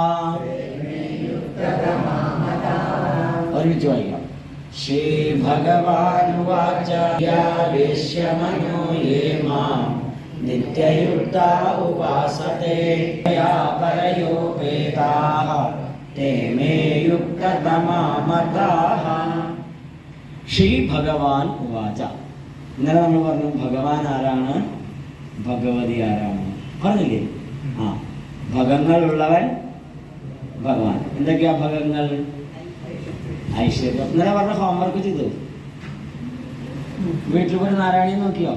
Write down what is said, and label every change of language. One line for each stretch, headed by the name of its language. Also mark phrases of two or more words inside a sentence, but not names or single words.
Sanskrit: श्री भगवानुवाच यावेश्य मनो ये माम् नित्ययुक्ता उपासते या परयोपेताः ते मे युक्ततमा मताः। श्री भगवान उवाच
Malayalam: ഇന്നലെ നമ്മൾ പറഞ്ഞു ഭഗവാൻ ആരാണ്, ഭഗവതി ആരാണ് പറഞ്ഞില്ലേ? ആ, ഭഗങ്ങളുള്ളവൻ ഭഗവാൻ. എന്തൊക്കെയാ ഭഗങ്ങൾ? ഐശ്വര്യം. ഇന്നലെ പറഞ്ഞ ഹോംവർക്ക് ചെയ്തു. വീട്ടിൽ പോയി നാരായണീയെ നോക്കിയോ?